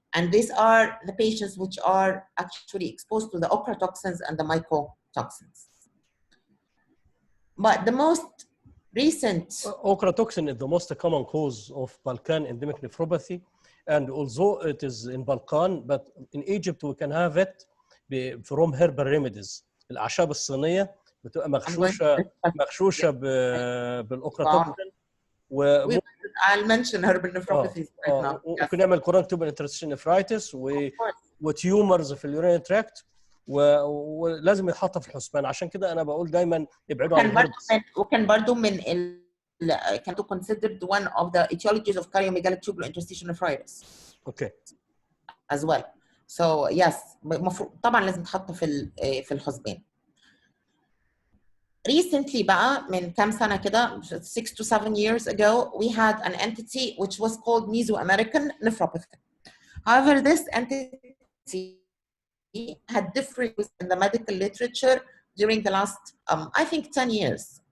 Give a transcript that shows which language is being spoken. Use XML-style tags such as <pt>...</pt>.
<en>And these are the patients which are actually exposed to the ochratoxins and the mycotoxins. But the most recent... Ochratoxin is the most common cause of Balkan endemic nephropathy. And although it is in Balkan, but in Egypt we can have it from herbal remedies.</en> <ar>الأعشاب الصينية بتبقى مغشوشة بالأوكراتوكسين.</ar> <en>I'll mention herbal nephropathies right now.</en> <ar>ممكن نعمل chronic tubulointerstitial nephritis وتيومرز في اليورين تراكت ولازم يتحط في الحسبان. عشان كده أنا بقول دايما ابعدوا عن الهربس. وكان برضو من</ar> <en>can be considered one of the etiologies of cardiomegalytic tubulointerstitial nephritis. Okay. As well. So yes,</en> <ar>طبعا لازم تحط في الحسبان.</ar> <en>Recently</en> <ar>بقى من كام سنة كده</ar> <en>6 to 7 years ago we had an entity which was called Mesoamerican nephropathy. However, this entity had differed in the medical literature during the last I think 10 years.</en>